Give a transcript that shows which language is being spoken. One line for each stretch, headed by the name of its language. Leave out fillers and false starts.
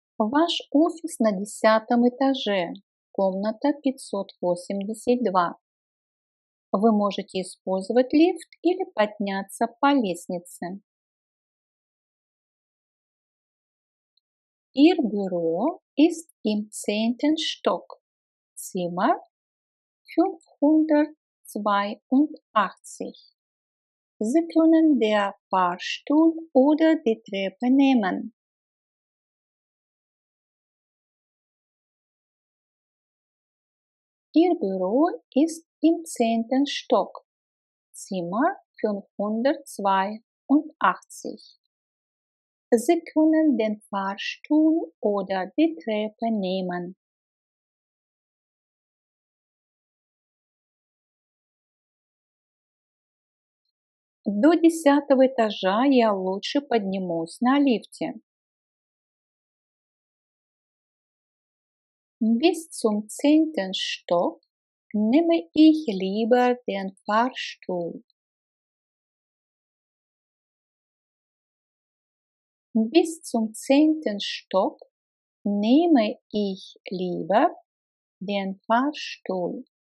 Russian: Ваш офис на 10-м этаже, комната 582. Вы можете использовать лифт или подняться по лестнице.
German: Ihr Büro ist im 10. Stock, Zimmer 582. Sie können den Fahrstuhl oder die Treppe nehmen. Ihr Büro ist im 10. Stock, Zimmer 582. Sie können den Fahrstuhl oder die Treppe nehmen.
Russian: До 10-го этажа я лучше поднимусь на лифте.
German: Bis zum 10. Stock nehme ich lieber den Fahrstuhl. Bis zum 10. Stock nehme ich lieber den Fahrstuhl.